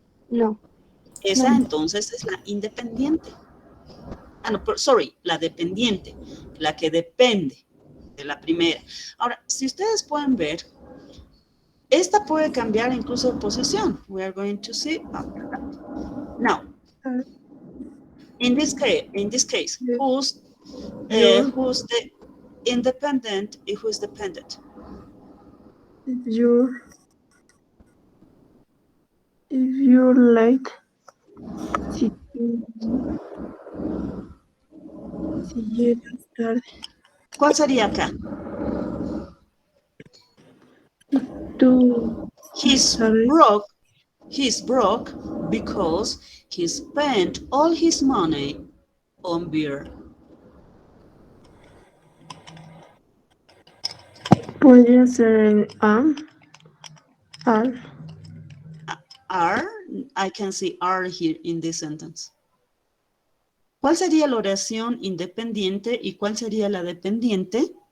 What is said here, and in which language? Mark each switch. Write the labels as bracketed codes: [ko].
[es] No. Esa entonces es la independiente. Ah, no, [en] sorry, [es] la dependiente. la que depende de la primera. Ahora, si ustedes pueden ver, esta puede cambiar incluso de posición. [en] We are going to see after that. Now, in this case, who's the independent and who's dependent? If you're late, [es] si llegas tarde, ¿Cuál sería acá? tú sabes. [en] He's broke because he spent all his money on beer. [es] Podría ser el al. [en] Are, I can see are here in this sentence. [es] ¿Cuál sería la oración independiente y cuál sería la dependiente?